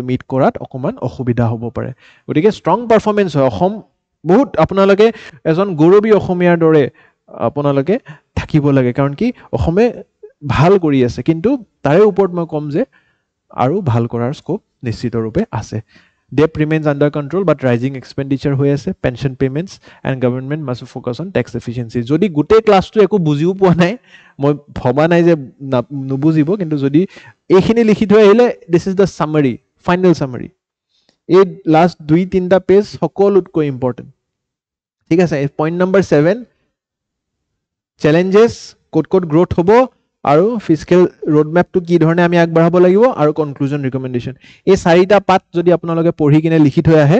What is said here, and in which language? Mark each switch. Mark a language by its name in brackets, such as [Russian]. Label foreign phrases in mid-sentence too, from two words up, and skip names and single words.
[Assamese] মিট কৰাত অকণমান অসুবিধা হ'ব পাৰে গতিকে [English] strong performance [Assamese] হয় অসম বহুত আপোনালোকে এজন গৌৰৱী অসমীয়াৰ দৰে আপোনালোকে থাকিব লাগে কাৰণ কি অসমে ভাল কৰি আছে কিন্তু তাৰে ওপৰত মই ক'ম যে আৰু ভাল কৰাৰ স্কোপ নিশ্চিত ৰূপে আছে [English] Debt remains under control, but rising expenditure [Assamese] হৈ আছে [English] pension payments and government must focus on tax efficiency. [Assamese] যদি গোটেই ক্লাছটো একো বুজিও পোৱা নাই মই ভবা নাই যে নুবুজিব কিন্তু যদি এইখিনি লিখি থৈ আহিলে [English] this is the summary final summary [Assamese] এই লাষ্ট 2-3টা পেজ সকলোতকৈ ইম্পৰ্টেণ্ট ঠিক আছে [English] point number 7 [Assamese] চেলেঞ্জেছ ক'ত ক'ত গ্ৰোথ হ'ব আৰু [English] physical roadmap [Assamese] কি ধৰণে আমি আগবঢ়াব লাগিব আৰু [English] conclusion recommendation [Assamese] এই 4টা পাত যদি আপোনালোকে পঢ়ি কিনে লিখি থৈ আহে